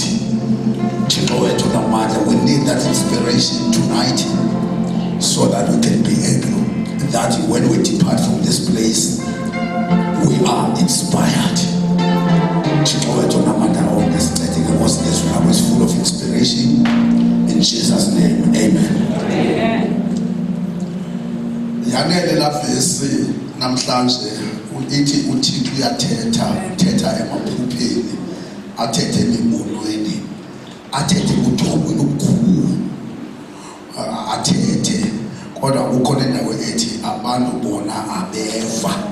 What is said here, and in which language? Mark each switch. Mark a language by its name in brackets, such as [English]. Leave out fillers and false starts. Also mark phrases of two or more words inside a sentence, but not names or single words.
[Xhosa] Thixo wethu namandla, [English] we need that inspiration tonight so that we can be able that when we depart from this place we are inspired. [Xhosa] Thixo wethu namandla onke sincede ngenkosi yezwi lakho [English] is full of inspiration in Jesus name, [Xhosa] amen. Yanele la vesi namhlanje ithi uThixo uyathetha emaphupheni, athethe emibonweni athethe uthobweni okukhulu, athethe kodwa kukhona indawo ethi abantu bona abeva.